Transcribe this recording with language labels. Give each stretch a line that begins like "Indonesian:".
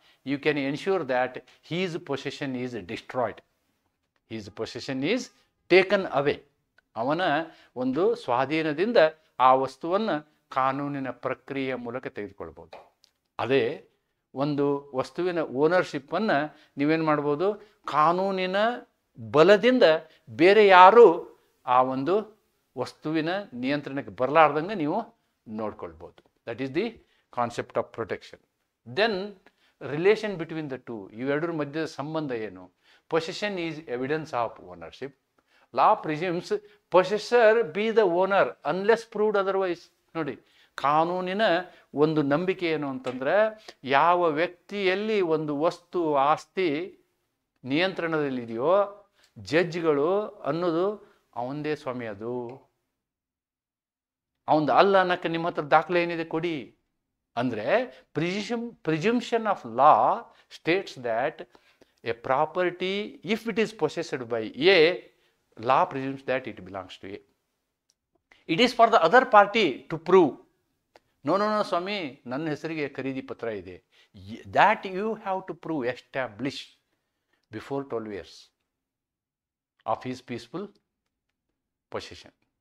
English: you can ensure that his possession is destroyed. His possession is taken away.
Kannada: ಅವನ ಒಂದು ಸ್ವಾಧೀನದಿಂದ ಆ ವಸ್ತುವನ್ನು ಕಾನೂನಿನ ಪ್ರಕ್ರಿಯೆಯ ಮೂಲಕ ತೆಗೆದುಕೊಳ್ಬೋದು. ಅದೇ ಒಂದು ವಸ್ತುವಿನ ಓನರ್ಶಿಪ್ಪನ್ನು ನೀವೇನು ಮಾಡ್ಬೋದು, ಕಾನೂನಿನ ಬಲದಿಂದ ಬೇರೆ ಯಾರು ಆ ಒಂದು ವಸ್ತುವಿನ ನಿಯಂತ್ರಣಕ್ಕೆ ಬರಲಾರ್ದಂಗೆ ನೀವು ನೋಡ್ಕೊಳ್ಬೋದು.
English: That is the concept of protection. Then relation between the two,
Kannada: ಇವೆರಡರ ಮಧ್ಯದ ಸಂಬಂಧ ಏನು?
English: Possession is evidence of ownership. Law presumes possessor be the owner unless proved otherwise.
Kannada: ನೋಡಿ, ಕಾನೂನಿನ ಒಂದು ನಂಬಿಕೆ ಏನು ಅಂತಂದ್ರೆ, ಯಾವ ವ್ಯಕ್ತಿಯಲ್ಲಿ ಒಂದು ವಸ್ತು ಆಸ್ತಿ ನಿಯಂತ್ರಣದಲ್ಲಿದೆಯೋ ಜಡ್ಜ್ಗಳು ಅನ್ನೋದು ಅವಂದೇ ಸ್ವಾಮಿ, ಅದು ಅವಂದು ಅಲ್ಲ ಅನ್ನಕ್ಕೆ ನಿಮ್ಮ ಹತ್ರ ದಾಖಲೆ ಏನಿದೆ ಕೊಡಿ ಅಂದರೆ,
English: Presumption of law states that a property, if it is possessed by A, law presumes that it belongs to A. It is for the other party to prove, no Swami,
Kannada: ನನ್ನ ಹೆಸರಿಗೆ ಖರೀದಿ ಪತ್ರ ಇದೆ.
English: That you have to prove, establish before 12 years of his peaceful possession.